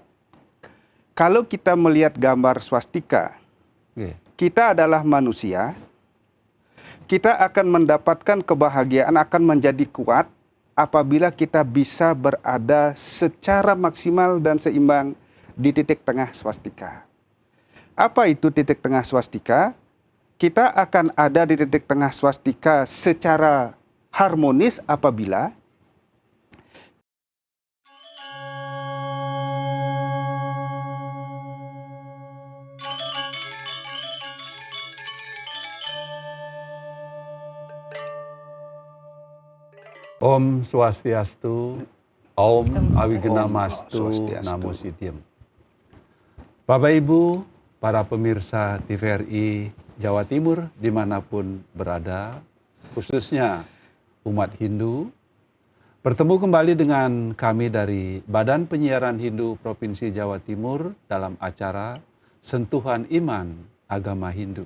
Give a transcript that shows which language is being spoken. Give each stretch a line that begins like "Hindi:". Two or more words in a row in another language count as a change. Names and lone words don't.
Indonesian: Kalau kita melihat gambar swastika, kita adalah manusia, kita akan mendapatkan kebahagiaan, akan menjadi kuat apabila kita bisa berada secara maksimal dan seimbang di titik tengah swastika. Apa itu titik tengah swastika? Kita akan ada di titik tengah swastika secara harmonis apabila
Sanskrit: Om Swastiastu, Om Awigenamastu, Swastiastu. Namo Sityam.
Indonesian: Bapak Ibu, para pemirsa TVRI Jawa Timur dimanapun berada, khususnya umat Hindu, bertemu kembali dengan kami dari Badan Penyiaran Hindu Provinsi Jawa Timur dalam acara Sentuhan Iman Agama Hindu.